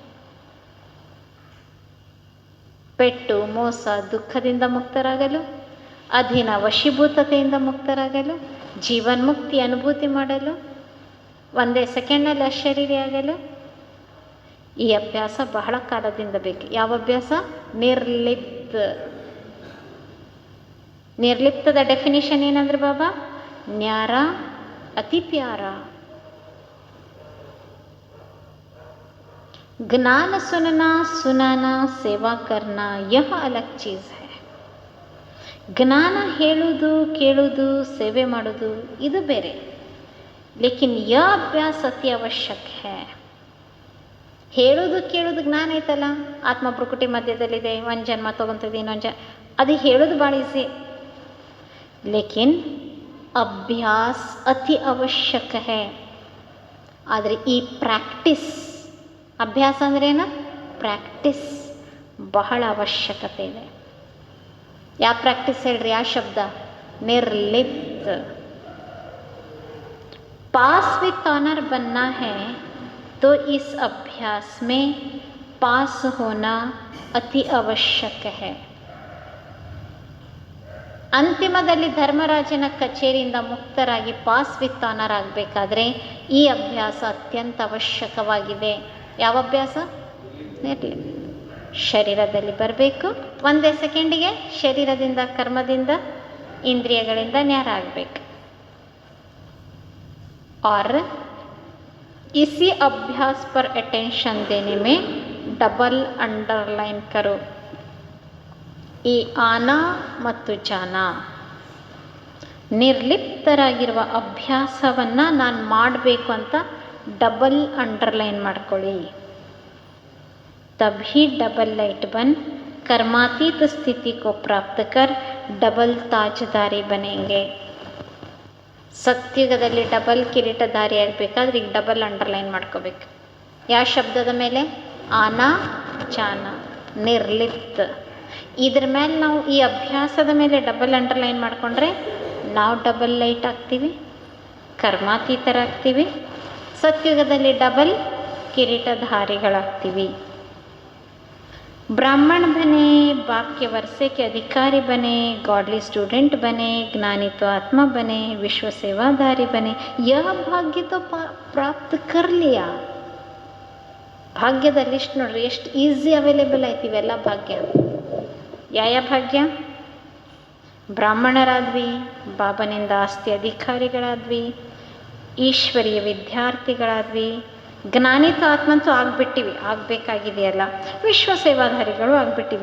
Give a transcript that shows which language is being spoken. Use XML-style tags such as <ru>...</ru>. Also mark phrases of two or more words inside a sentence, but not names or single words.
<kn>ಪೆಟ್ಟು, ಮೋಸ, ದುಃಖದಿಂದ ಮುಕ್ತರಾಗಲು, ಅಧೀನ ವಶೀಭೂತತೆಯಿಂದ ಮುಕ್ತರಾಗಲು, ಜೀವನ್ಮುಕ್ತಿ ಅನುಭೂತಿ ಮಾಡಲು, ಒಂದೇ ಸೆಕೆಂಡ್ನಲ್ಲಿ ಅಶರೀರಿ ಆಗಲು ಈ ಅಭ್ಯಾಸ ಬಹಳ ಕಾಲದಿಂದ ಬೇಕು. ಯಾವ ಅಭ್ಯಾಸ? ನಿರ್ಲಿಪ್ತ. ನಿರ್ಲಿಪ್ತದ ಡೆಫಿನಿಷನ್ ಏನಂದ್ರೆ ಬಾಬಾ?</kn> <hi>न्यारा अति प्यारा. ज्ञान सुनना, सुनाना, सेवा करना, यह अलग चीज़ है.</hi> <kn>ಜ್ಞಾನ ಹೇಳುವುದು, ಕೇಳುವುದು, ಸೇವೆ ಮಾಡೋದು ಇದು ಬೇರೆ.</kn> <hi>लेकिन यह अभ्यास अति आवश्यक है.</hi> <kn>ಹೇಳೋದು ಕೇಳೋದು ಜ್ಞಾನ ಐತಲ್ಲ, ಆತ್ಮ ಪ್ರಕೃತಿ ಮಧ್ಯದಲ್ಲಿದೆ, ಒಂದು ಜನ್ಮ ತೊಗೊಂತದೆ, ಇನ್ನೊಂದು ಅದು ಹೇಳೋದು ಭಾಳ ಈಸಿ.</kn> <hi>लेकिन अभ्यास अति आवश्यक है.</hi> <kn>ಆದರೆ ಈ ಪ್ರಾಕ್ಟೀಸ್, ಅಭ್ಯಾಸ ಅಂದ್ರೇನು? ಪ್ರಾಕ್ಟೀಸ್ ಬಹಳ ಅವಶ್ಯಕತೆ ಇದೆ. ಯಾವ ಪ್ರಾಕ್ಟೀಸ್ ಹೇಳ್ರಿ? ಯಾವ ಶಬ್ದ? ನಿರ್ಲಿಪ್ತ.</kn> <en>pass with honour</en> <hi>बनना है तो इस अभ्यास में पास होना अति आवश्यक है.</hi> <kn>ಅಂತಿಮದಲ್ಲಿ ಧರ್ಮರಾಜನ ಕಚೇರಿಯಿಂದ ಮುಕ್ತರಾಗಿ</kn> <en>pass with honour</en> <kn>ಆಗಬೇಕಾದ್ರೆ ಈ ಅಭ್ಯಾಸ ಅತ್ಯಂತ ಅವಶ್ಯಕವಾಗಿದೆ. ಯಾವ ಅಭ್ಯಾಸ? ನಿರ್ಲಿಪ್ತ. ಶರೀರದಲ್ಲಿ ಬರಬೇಕು, ಒಂದೇ ಸೆಕೆಂಡಿಗೆ ಶರೀರದಿಂದ, ಕರ್ಮದಿಂದ, ಇಂದ್ರಿಯಗಳಿಂದ ನ್ಯಾರ ಆಗಬೇಕು.</kn> <hi>और इसी अभ्यास पर अटेंशन देने में</hi> <en>double underline</en> <hi>करो.</hi> <kn>ಈ ಆನ ಮತ್ತು ಜಾನ, ನಿರ್ಲಿಪ್ತರಾಗಿರುವ ಅಭ್ಯಾಸವನ್ನು ನಾನು ಮಾಡಬೇಕು ಅಂತ</kn> <en>double underline</en> <kn>ಮಾಡ್ಕೊಳ್ಳಿ.</kn> <hi>तभी</hi> <en>double light</en> <hi>बन कर्मातीत स्थिति को प्राप्त कर डबल ताजदारी बनेंगे.</hi> <kn>ಸತ್ಯುಗದಲ್ಲಿ ಡಬಲ್ ಕಿರೀಟಧಾರಿ ಆಗಬೇಕಾದ್ರೆ ಈಗ</kn> <en>double underline</en> <kn>ಮಾಡ್ಕೋಬೇಕು. ಯಾವ ಶಬ್ದದ ಮೇಲೆ?</kn> <hi>आना जाना,</hi> <kn>ನಿರ್ಲಿಪ್ತ. ಇದ್ರ ಮೇಲೆ ನಾವು ಈ ಅಭ್ಯಾಸದ ಮೇಲೆ</kn> <en>double underline</en> <kn>ಮಾಡಿಕೊಂಡ್ರೆ ನಾವು</kn> <en>double light</en> <kn>ಆಗ್ತೀವಿ, ಕರ್ಮಾತೀತರಾಗ್ತೀವಿ, ಸತ್ಯುಗದಲ್ಲಿ ಡಬಲ್ ಕಿರೀಟಧಾರಿಗಳಾಗ್ತೀವಿ.</kn> <hi>ब्राह्मण बने, बाप के वर्षे के अधिकारी बने,</hi> <en>godly student</en> <hi>बने, ज्ञानी तो आत्मा बने, विश्व सेवाधारी बने. यह भाग्य तो प्राप्त कर लिया.</hi> <kn>ಭಾಗ್ಯದ ಲಿಸ್ಟ್ ನೋಡ್ರಿ ಎಷ್ಟು</kn> <en>easy available</en> <kn>ಆಯ್ತು ಇವೆಲ್ಲ ಭಾಗ್ಯ. ಯಾವ ಭಾಗ್ಯ? ಬ್ರಾಹ್ಮಣರಾದ್ವಿ, ಬಾಬನಿಂದ ಆಸ್ತಿ ಅಧಿಕಾರಿಗಳಾದ್ವಿ, ಈಶ್ವರೀಯ ವಿದ್ಯಾರ್ಥಿಗಳಾದ್ವಿ, ಜ್ಞಾನಿತ ಆತ್ಮಂತೂ ಆಗಿಬಿಟ್ಟಿವಿ, ಆಗಬೇಕಾಗಿದೆಯಲ್ಲ, ವಿಶ್ವ ಸೇವಾಧಾರಿಗಳು ಆಗಿಬಿಟ್ಟಿವಿ.</kn>